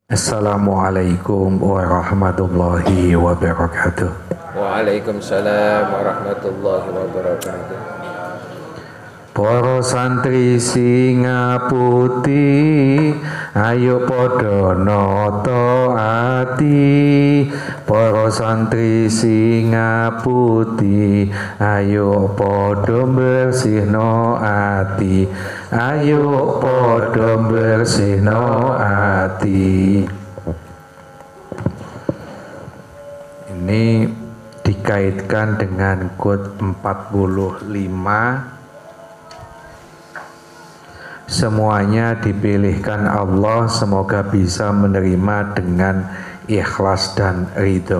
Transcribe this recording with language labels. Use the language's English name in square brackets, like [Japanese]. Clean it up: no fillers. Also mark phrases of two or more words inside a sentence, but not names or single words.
[Arabic] السلام عليكم ورحمة الله وبركاته. وعليكم السلام ورحمة الله وبركاته. [Javanese] Para santri Singaputi, ayo podo noto ati. Para santri Singaputi, ayo podo bersihno ati. Ayo podo bersihno ati. [Indonesian] Ini dikaitkan dengan quote 45. Semuanya dipilihkan Allah, semoga bisa menerima dengan ikhlas dan ridho.